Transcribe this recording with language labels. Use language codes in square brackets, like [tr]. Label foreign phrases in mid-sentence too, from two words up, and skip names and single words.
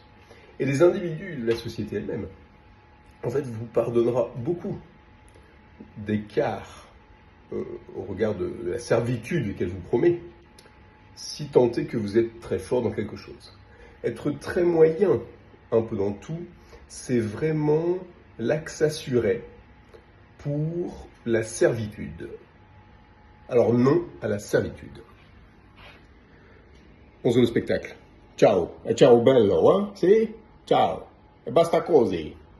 [fr] Et les individus de la société elle-même, en fait, vous pardonnera beaucoup d'écart au regard de la servitude qu'elle vous promet, si tant est que vous êtes très fort dans quelque chose. Être très moyen, un peu dans tout, c'est vraiment l'axe assuré pour la servitude. Alors non à la servitude. On se voit au spectacle. [it] Ciao, e ciao bello, eh? Sì? Ciao, e basta così.